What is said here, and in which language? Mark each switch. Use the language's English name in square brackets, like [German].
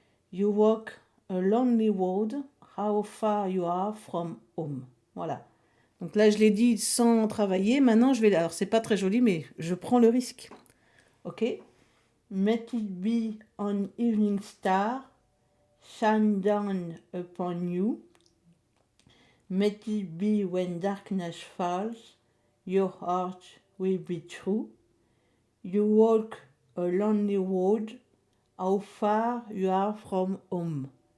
[English] You walk a lonely road, how far you are from home. [French] Voilà. Donc là, je l'ai dit sans travailler. Maintenant, je vais... Alors, c'est pas très joli, mais je prends le risque. Ok? [English] Let it be an evening star, shine down upon you. Let it be when darkness falls, your heart will be true. You walk a lonely road, how far you are from home.